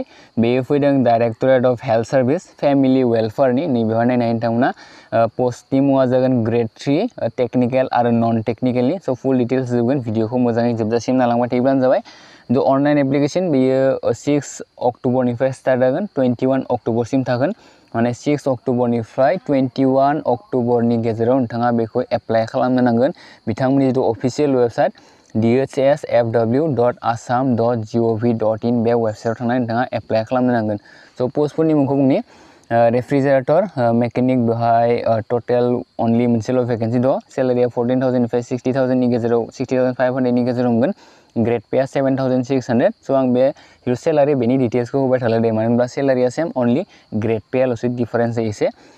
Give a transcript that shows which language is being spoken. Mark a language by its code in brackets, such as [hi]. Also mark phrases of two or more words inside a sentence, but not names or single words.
[brx] बेयो फैदों [en] Directorate of Health Service Family [brx] वेलफेयारनि नैबेवहाय नायनाय नोंथांमोना पोस्टनि मुङा जागोन [en] grade 3 technical [brx] आरो नन टेक्निकलनि सो [en] full details [brx] जोबगोन भिडिअखौ मोजाङै जोबजासिम नायलांबाय थायोब्लानो जाबाय। [en] the online application [brx] बेयो 6 अक्ट'बरनिफ्राय स्टार्ट जागोन 21 अक्ट'बरसिम थागोन माने 6 अक्ट'बरनिफ्राय 21 अक्ट'बरनि गेजेराव नोंथाङा बेखौ एप्लाइ खालामनो नांगोन बिथांमोननि जिथु [en] official website [brx] dhsfw.assam.gov.in बे वेबसाइटआव थांनानै नोंथाङा एप्लाइ खालामनो नांगोन। स' पस्टफोरनि मुंखौ बुंनि [en] refrigerator mechanic [brx] बेवहाय [en] total only [brx] मोनसेल' भेकेन्सि दं। सेलारिया 14,000निफ्राय 60,000नि गेजेराव 60,500नि गेजेराव मोनगोन। ग्रेड पेया 7,600। स' आं बे सेलारि बेनि डिटेल्सखौ होबाय थाला दे मानो होनब्ला सेलारिया [en] same only [brx] ग्रेड पेयाल'सो डिफारेन्स जायो एसे।